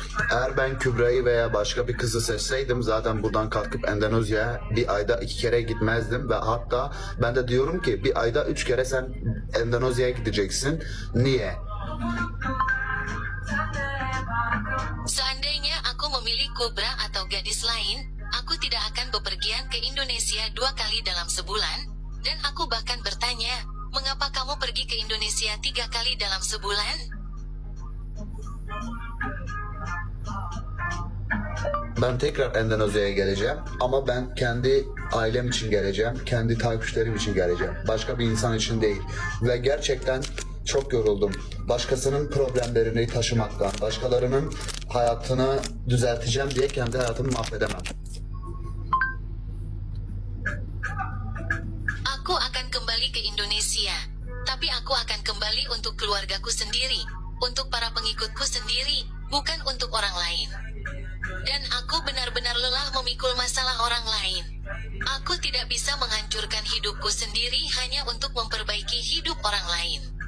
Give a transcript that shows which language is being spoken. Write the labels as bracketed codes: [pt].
[tr] Eğer ben Kübra'yı veya başka bir kızı seçseydim zaten buradan kalkıp Endonezya'ya bir ayda 2 kere gitmezdim ve hatta ben de diyorum ki bir ayda 3 kere sen Endonezya'ya gideceksin. Niye? [id] Seandainya aku memilih Kubra atau gadis lain, aku tidak akan bepergian ke Indonesia 2 kali dalam sebulan, dan aku bahkan bertanya, mengapa kamu pergi ke Indonesia 3 kali dalam sebulan? [tr] Ben tekrar Endonezya'ya geleceğim ama ben kendi ailem için geleceğim, kendi takipçilerim için geleceğim. Başka bir insan için değil. Ve gerçekten çok yoruldum. Başkasının problemlerini taşımaktan, başkalarının hayatını düzelteceğim diye kendi hayatımı mahvedemem. [id] Aku akan kembali ke Indonesia, tapi aku akan kembali untuk keluargaku sendiri, untuk para pengikutku sendiri, bukan untuk orang lain. Dan aku benar-benar lelah memikul masalah orang lain. Aku tidak bisa menghancurkan hidupku sendiri hanya untuk memperbaiki hidup orang lain.